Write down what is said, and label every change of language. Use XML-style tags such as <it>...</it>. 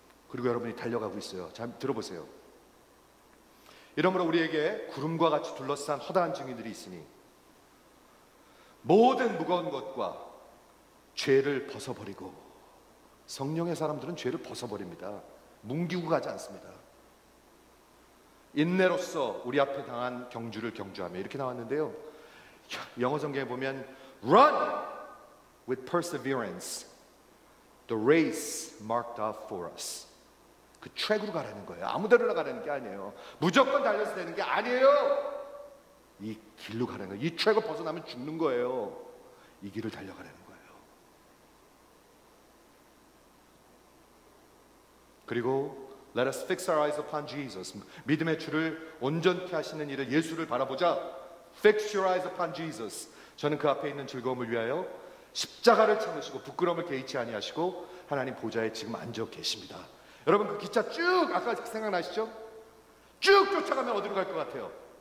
<ko>그리고 여러분이 달려가고 있어요. 잘 들어보세요. 이러므로 우리에게 구름과 같이 둘러싼 허다한 증인들이 있으니 모든 무거운 것과 죄를 벗어버리고, 성령의 사람들은 죄를 벗어버립니다. 뭉기고 가지 않습니다. 인내로서 우리 앞에 당한 경주를 경주하며 이렇게 나왔는데요. 영어 성경에 보면</ko> <en>Run with perseverance the race marked out for us.</en> <ko>그 트랙으로 가라는 거예요. 아무데나 가라는 게 아니에요. 무조건 달려서 되는 게 아니에요. 이 길로 가라는 거예요. 이 트랙을 벗어나면 죽는 거예요. 이 길을 달려가라는 거예요. 그리고</ko> <en>Let us fix our eyes upon Jesus.</en> <ko>믿음의 주를 온전케 하시는 이를 예수를 바라보자.</ko> <en>Fix your eyes upon Jesus.</en> <ko>저는 그 앞에 있는 즐거움을 위하여 십자가를 참으시고 부끄러움을 개의치 아니하시고 하나님 보좌에 지금 앉아 계십니다. 여러분 그 기차 쭉 아까 생각나시죠? 쭉 쫓아가면 어디로 갈 것 같아요?</ko>